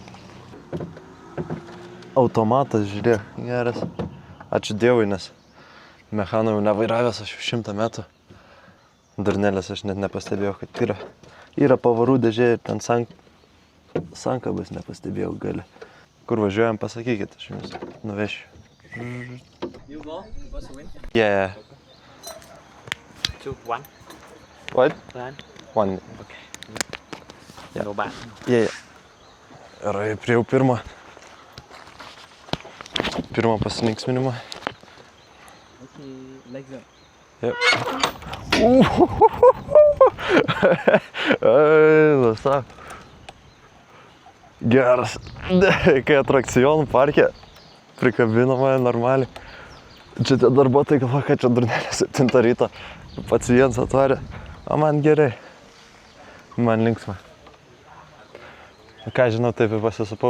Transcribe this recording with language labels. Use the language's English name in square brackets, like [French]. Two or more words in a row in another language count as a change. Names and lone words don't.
[Lithuanian] Automatas, žiūrėk, geras. Ačiū Dievui, nes mechanų jau nevairavęs aš jau 100 metų. Durnelės aš net nepastebėjau, kad yra pavarų dėžė ir ten sankabas nepastebėjau gali. Kur važiuojam, pasakykit, aš jums nuvešiu. [English] You go, what's the win? Yeah. 2, 1. What? 1. 1. Okay. Yeah. No bad. Yeah. [Lithuanian] Ir priejau pirmą pasilinksminimą. [English] Okay, like that. Yep. Lasa. [Lithuanian] Geras. Kai atrakcionų parke prikabino mane normaliai. Čia tie darbuotojai galvoja, kad čia durnelė 7 ryto. Pats vienas atvarė. O man gerai. Man linksma. Ką žinau, taip ir pasisupau.